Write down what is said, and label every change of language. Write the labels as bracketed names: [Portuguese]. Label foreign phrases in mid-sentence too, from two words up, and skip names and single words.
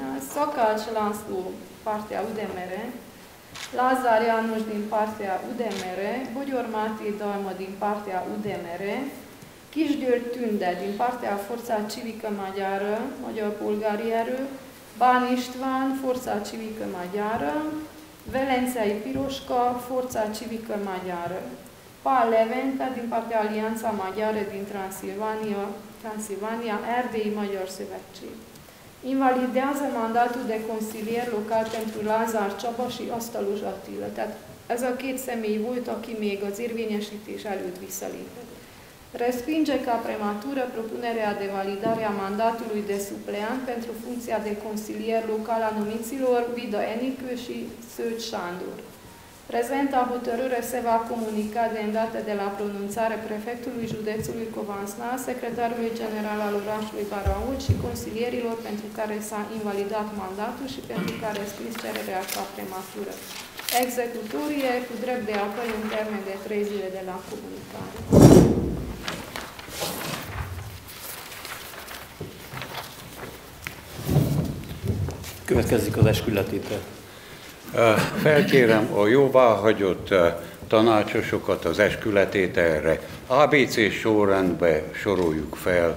[Romanian] Szakács László partea UDMR, Lázár János din partea UDMR, Bogyor Máté Dalma din partea UDMR, Kisgyörgy Tünde din partea Forța Civică Maghiară, Magyar Polgári Erő, Bán István, Forța Civică Maghiară, Velencei Piroska, Forța Civică Maghiară, Pál Levente din partea Alianța Maghiară din Transilvania, Erdélyi Magyar Szövetség. Invalidează mandatul de consilier local pentru Lázár Csaba și Asztalos Attila. [Hungarian] Tehát ez a két személy volt, aki még az érvényesítés előtt visszalépett. [Romanian] Respinge ca prematură propunerea de validare a mandatului de supleant pentru funcția de consilier local a numiților Vida Enikő și Szőcs Sándor. Prezenta hotărâre se va comunica de îndată de la pronunțare prefectului județului Covasna, secretarului general al orașului Baraolt și consilierilor pentru care s-a invalidat mandatul și pentru care scris cererea ca prematură. Executorie cu drept de apel în termen de 3 zile de la comunicare. [Hungarian] Következik az eskületétel. Felkérem a jóváhagyott tanácsosokat az eskületételre. ABC sorrendbe soroljuk fel.